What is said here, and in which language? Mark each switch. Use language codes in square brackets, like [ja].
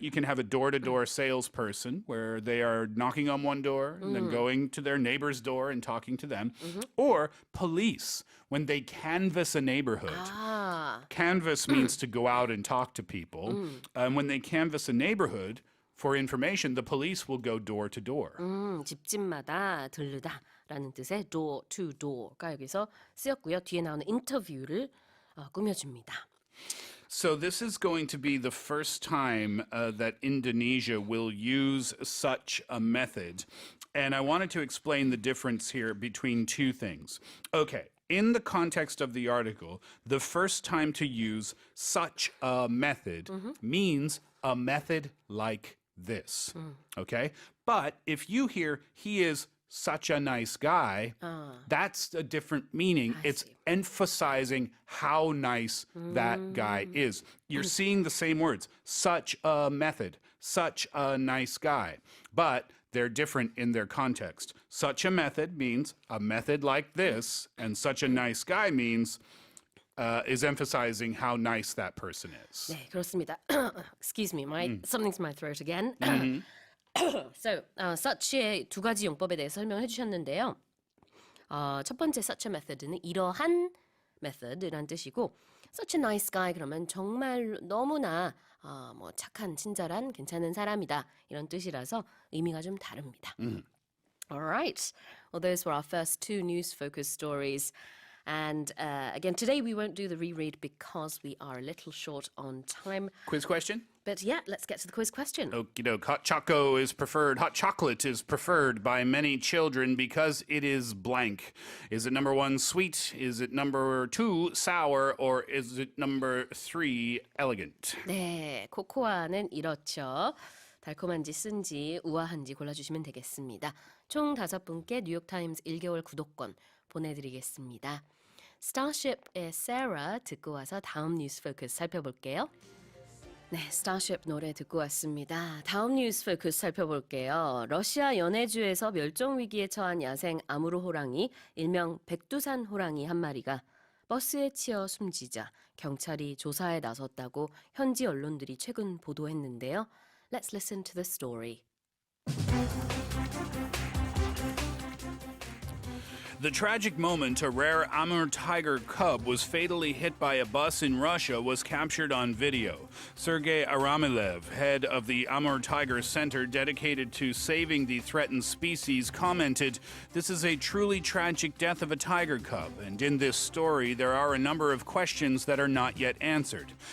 [en] You can have a door-to-door salesperson where they are knocking on one door and then going to their neighbor's door and talking to them. Or police, when they canvass a neighborhood. Canvass means to go out and talk to people. And when they canvass a neighborhood for information, the police will go door to door. [ko] 집집마다 들르다라는 뜻의 door to door가 여기서 쓰였고요. 뒤에 나오는 인터뷰를 꾸며줍니다. [en] So this is going to be the first time that Indonesia will use such a method. And I wanted to explain the difference here between two things. Okay, in the context of the article, the first time to use such a method means a method like this. Okay? But if you hear he is such a nice guy, that's a different meaning. It's emphasizing how nice that guy is. You're seeing the same words, such a method, such a nice guy, but they're different in their context. Such a method means a method like this, and such a nice guy means is emphasizing how nice that person is. [ko] 네, 그렇습니다. [en] Excuse me, something's in my throat again. [ko] So, such의 두 가지 용법에 대해서 설명해 주셨는데요. 첫 번째 such a method는 이러한 method란 뜻이고 such a nice guy 그러면 정말 너무나 뭐 착한, 친절한, 괜찮은 사람이다 이런 뜻이라서 의미가 좀 다릅니다. [en] Alright, well those were our first two news-focused stories. And again, today we won't do the reread because we are a little short on time. Quiz question? But yeah, let's get to the quiz question. Okie doke. Hot chocolate is preferred by many children because it is blank. Is it number 1, sweet? Is it number 2, sour? Or is it number 3, elegant? [ko] 네, 코코아는 이렇죠. 달콤한지 쓴지 우아한지 골라주시면 되겠습니다. 총 5분께 뉴욕타임스 1개월 구독권 보내드리겠습니다. Starship의 Sarah 듣고 와서 다음 뉴스 포커스 살펴볼게요. 네, Starship 노래 듣고 왔습니다. 다음 뉴스 포커스 살펴볼게요. 러시아 연해주에서 멸종 위기에 처한 야생 아무르 호랑이, 일명 백두산 호랑이 한 마리가 버스에 치여 숨지자 경찰이 조사에 나섰다고 현지 언론들이 최근 보도했는데요. [en] Let's listen to the story. The tragic moment a rare Amur tiger cub was fatally hit by a bus in Russia was captured on video. Sergei Aramilev, head of the Amur Tiger Center dedicated to saving the threatened species, commented, "This is a truly tragic death of a tiger cub, and in this story there are a number of questions that are not yet answered.